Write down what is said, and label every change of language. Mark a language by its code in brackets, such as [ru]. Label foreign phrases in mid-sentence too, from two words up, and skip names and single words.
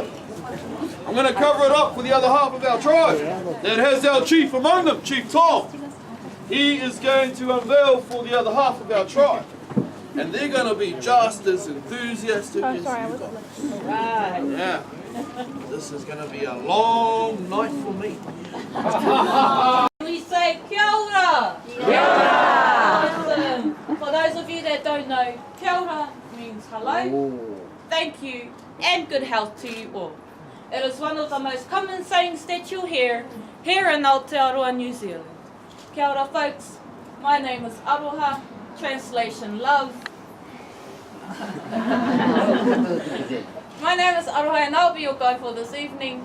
[en] I'm going to cover it up for the other half of our tribe that has our chief among them, Chief Tom. He is going to unveil for the other half of our tribe. And they're going to be just as enthusiastic as you guys. Yeah. This is going to be a long night for me. We say [mi] kia ora. Kia ora. [en] For those of you that don't know, [mi] kia ora [en] means hello, thank you, and good health to you all. It is one of the most common sayings that you'll hear here in Aotearoa, New Zealand. [mi] Kia ora [en] folks, my name is Aroha, translation love. My name is Aroha and I'll be your guide for this evening.